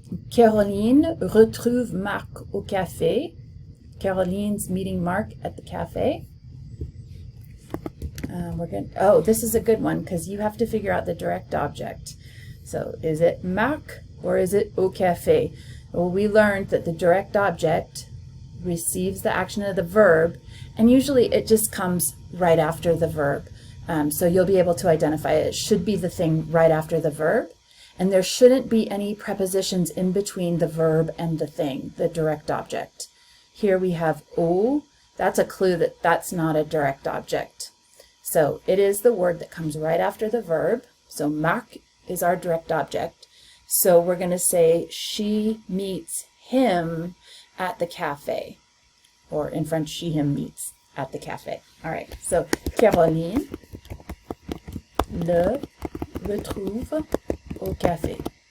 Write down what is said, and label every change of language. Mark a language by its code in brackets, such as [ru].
[fr] Caroline retrouve Marc au café. [en] Caroline's meeting Mark at the cafe. This is a good one because you have to figure out the direct object. So is it Marc or is it au café? Well, we learned that the direct object receives the action of the verb, and usually it just comes right after the verb. So you'll be able to identify it. It should be the thing right after the verb, and there shouldn't be any prepositions in between the verb and the thing, the direct object. Here we have au. That's a clue that that's not a direct object. So it is the word that comes right after the verb. So Marc is our direct object. So we're going to say she meets him at the cafe. Or in French, she, him meets at the cafe. [fr] All right, so Caroline le retrouve au café.